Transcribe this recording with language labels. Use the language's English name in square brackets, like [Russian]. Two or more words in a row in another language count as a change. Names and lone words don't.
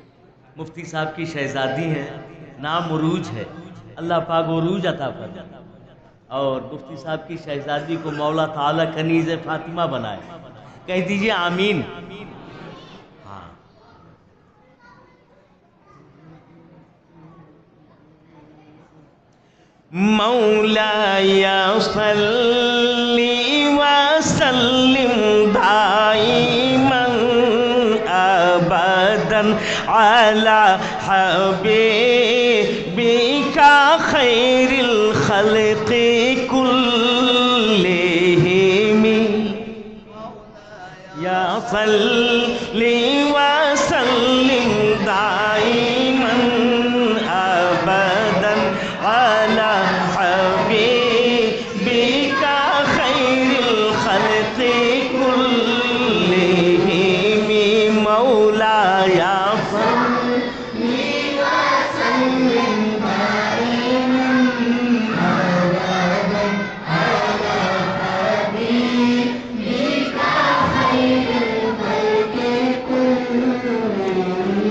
[Hindi] मुफ्ती साहब की शहजादी हैं, नाम उरूज है, अल्लाह पाक उरूज अता फरमाए और मुफ्ती साहब की शहजादी को मौला ताला कनीज़ फातिमा बनाए। कह दीजिए आमीन। हाँ, [Arabic] مولاي صل وسلم دائما أبدا على حبيبك خير الخلق كلهم يا صل وسلم دائما أبدا على حبيبك خير الخلق كلهم مولاي صل وسلم دائما أبدا على حبيبك خير الخلق كلهم.